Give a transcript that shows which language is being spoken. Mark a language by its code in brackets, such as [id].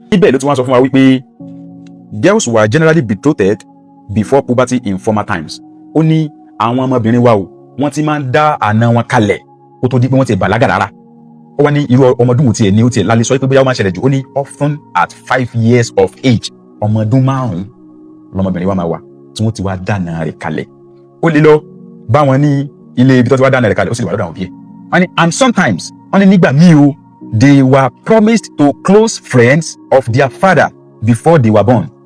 [yo] Níbẹ̀ ló ti wá sọ fún wa wípé [en] girls were generally betrothed before puberty in former times. [yo] Ó ní àwọn ọmọbìnrin wa o wọ́n ti máa ń dá àna wọn kalẹ̀ kó tó di pé wọ́n ti bàlágà rárá. Ó wá ní irú ọmọdún wo tiẹ̀ ní ó tiẹ̀ lálẹ́ sọ pé bóyá ó máa ṣẹlẹ̀ jù. Ó ní [en] often at 5 years of age [yo] ọmọdún 5 lọmọbìnrin wa máa wà tí wọ́n ti wá dáná rẹ̀ kalẹ̀. Ó lè lọ bá wọn ní ilé ibi tó ti wá dáná rẹ̀ kalẹ̀ ó sì lè wà lọ́dọ̀ àwọn òbí ẹ̀. Wọ́n ní [en] and sometimes [yo] wọ́n ní nígbà míì o [en] they were promised to close friends of their father before they were born.